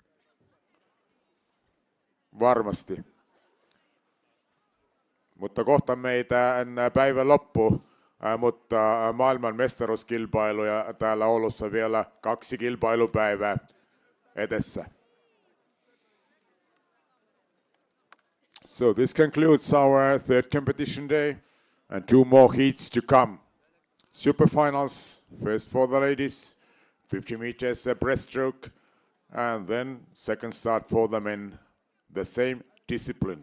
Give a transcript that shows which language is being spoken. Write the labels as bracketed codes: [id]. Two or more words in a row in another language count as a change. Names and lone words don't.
[fi] Varmasti. Mutta kohta meitä päivän loppu, mutta maailman mestaruuskilpailuja täällä Oulussa vielä 2 kilpailupäivää edessä. [en] So this concludes our third competition day and 2 more heats to come. Superfinals, first for the ladies, 50 meters breaststroke, and then second start for the men, the same discipline.